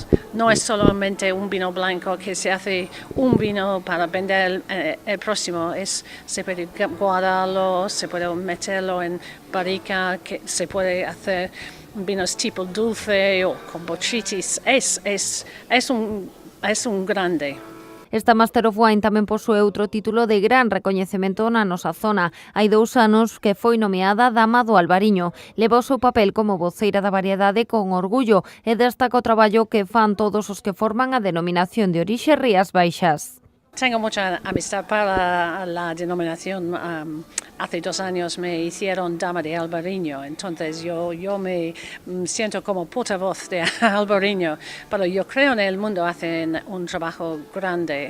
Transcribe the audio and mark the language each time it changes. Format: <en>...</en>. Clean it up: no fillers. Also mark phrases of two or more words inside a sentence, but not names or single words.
<es>No es solamente un vino blanco que se hace un vino para vender el próximo. Se puede guardarlo, se puede meterlo en barrica, que se puede hacer vinos tipo dulce o con botrytis. Es un grande.</es> <gl>Esta Master of Wine tamén posúe outro título de gran recoñecemento na nosa zona. Hai 2 anos que foi nomeada Dama do Albariño. Leva o seu papel como voceira da variedade con orgullo e destaca o traballo que fan todos os que forman a denominación de orixe Rías Baixas.</gl> <es>Tengo mucha amistad para la denominación. Hace 2 años me hicieron Dama de Albariño, entonces yo me siento como portavoz de Albariño, pero yo creo en el mundo hacen un trabajo grande.</es>